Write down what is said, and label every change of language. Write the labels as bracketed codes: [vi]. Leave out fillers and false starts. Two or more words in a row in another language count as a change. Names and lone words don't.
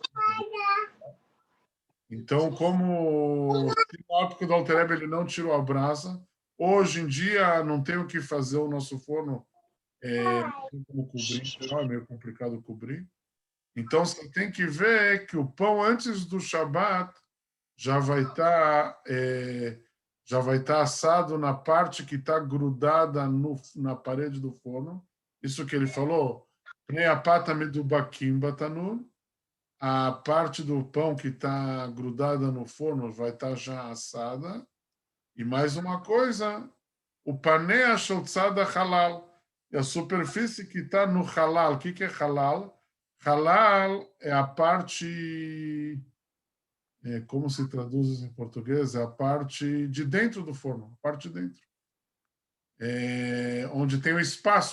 [pt] Então, como na época do Alter Rebbe ele não tirou a brasa, hoje em dia não tem o que fazer o nosso forno, não tem como cobrir, é meio complicado cobrir. Então, você tem que ver que o pão antes do Shabat já vai estar assado na parte que está grudada na parede do forno. Isso que ele falou, [he] פני הפת המדובקים בתנור, [pt] a parte do pão que está grudada no forno vai estar já assada. E mais uma coisa, o [he] פני השולחן שבחלל, [pt] e a superfície que está no halal. O que é halal? Halal é a parte, como se traduz isso em português? É a parte de dentro do forno, a parte de dentro. Onde tem o espaço.